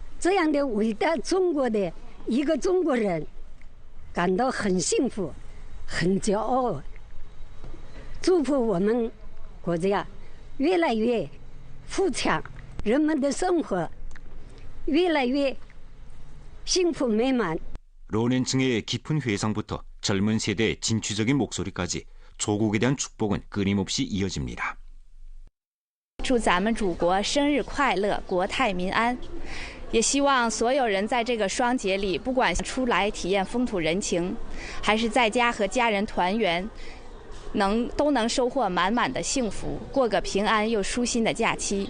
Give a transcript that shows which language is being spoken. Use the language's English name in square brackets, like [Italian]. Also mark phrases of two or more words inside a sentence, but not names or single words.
[Chinese] 这样的伟大中国的一个中国人，感到很幸福，很骄傲。祝福我们国家越来越富强，人们的生活越来越幸福美满。 [Korean] 런앤층의 깊은 회상부터 젊은 세대의 진취적인 목소리까지 조국에 대한 축복은 끊임없이 이어집니다. [Chinese] 祝咱们祖国生日快乐，国泰民安。也希望所有人在这个双节里，不管出来体验风土人情，还是在家和家人团圆，都能收获满满的幸福，过个平安又舒心的假期。